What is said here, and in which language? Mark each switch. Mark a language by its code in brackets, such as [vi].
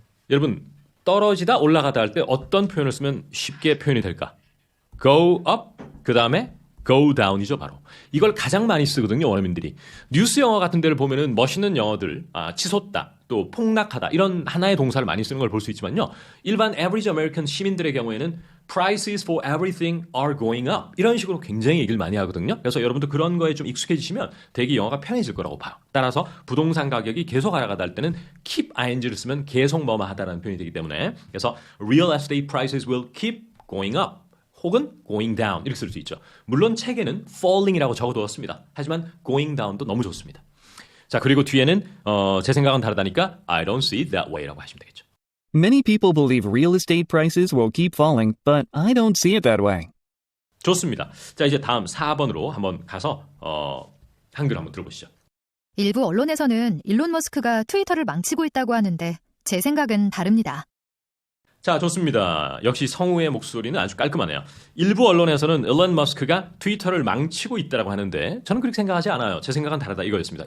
[ko] 여러분, 떨어지다, 올라가다 할 때 어떤 표현을 쓰면 쉽게 표현이 될까? go up, 그 다음에 go down이죠, 바로. 이걸 가장 많이 쓰거든요, 원어민들이. 뉴스 영어 같은 데를 보면은 멋있는 영어들, 치솟다, 또 폭락하다, 이런 하나의 동사를 많이 쓰는 걸 볼 수 있지만요. 일반 [en] average American [ko] 시민들의 경우에는 [en] prices for everything are going up. [ko] 이런 식으로 굉장히 얘기를 많이 하거든요. 그래서 여러분도 그런 거에 좀 익숙해지시면 되게 영어가 편해질 거라고 봐요. 따라서 부동산 가격이 계속 하락하다 할 때는 keep ing를 쓰면 계속 뭐뭐하다라는 표현이 되기 때문에, 그래서 [en] real estate prices will keep going up. [ko] 혹은 going down 이렇게 쓸 수 있죠. 물론 책에는 falling이라고 적어두었습니다. 하지만 going down도 너무 좋습니다. 자, 그리고 뒤에는 제 생각은 다르다니까 [en] I don't see it that way [ko] 라고 하시면 되겠죠. [en] Many people believe real estate prices will keep falling, but I don't see it that way. [ko] 좋습니다. 자, 이제 다음 4번으로 한번 가서 한글 한번 들어보시죠. 일부 언론에서는 일론 머스크가 트위터를 망치고 있다고 하는데 제 생각은 다릅니다. 자, 좋습니다. 역시 성우의 목소리는 아주 깔끔하네요. 일부 언론에서는 일론 머스크가 트위터를 망치고 있다고 하는데 저는 그렇게 생각하지 않아요. 제 생각은 다르다 이거였습니다.